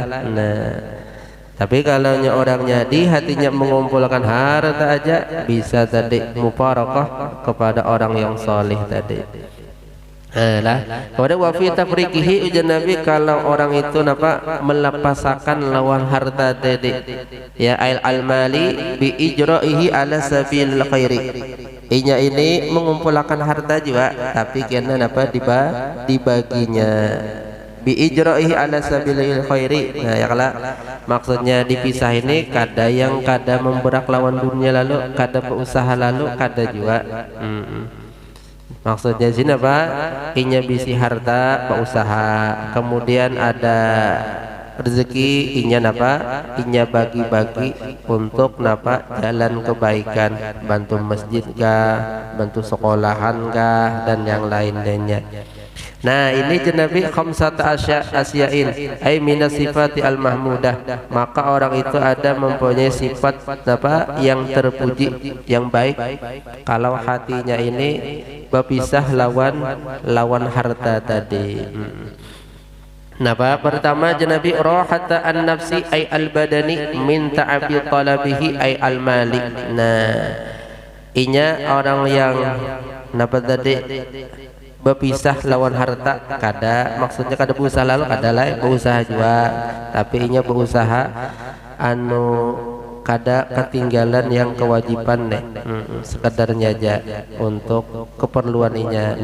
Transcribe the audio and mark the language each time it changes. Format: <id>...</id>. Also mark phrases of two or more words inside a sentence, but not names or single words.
<bjn>Nah tapi kalau orangnya di hatinya mengumpulkan harta aja, bisa tadi mubarakah kepada orang yang solih tadi. Lah kemudian</bjn> <ar>وفي تفريقه</ar> <bjn>ujar Nabi, kalau orang itu napa melepasakan lawan harta tadi</bjn> <ar>أي المال بإجرائه على سبيل الخير,</ar> <bjn>inya ini mengumpulkan harta juga tapi kena napa dibaginya</bjn> <ar>بإجرائه على سبيل الخير.</ar> <bjn>Nah ya kalau maksudnya dipisah ini, kada yang kada memberak lawan dunia lalu kada berusaha lalu kada juga. Maksudnya sini apa? Inya bisi harta berusaha, kemudian ada rezeki inya napa? Inya bagi-bagi untuk napa? Jalan kebaikan, bantu masjid kah, bantu sekolahan kah, dan yang lain-lainnya. Nah ini Nabi</bjn> <ar>خمسة أشياء أي من الصفات المحمودة,</ar> <bjn>maka orang itu ada mempunyai sifat apa yang terpuji, yang baik, kalau hatinya ini berpisah lawan harta tadi. Napa pertama Nabi</bjn> <ar>راحة النفس أي البدن من تعب طلبه أي المال.</ar> <bjn>Nah inya orang yang napa tadi berpisah lawan harta, kada maksudnya kada berusaha lalu kada lah berusaha juga, tapi inya berusaha kada ketinggalan yang kewajiban nih, sekedarnya aja untuk keperluan inya.</bjn>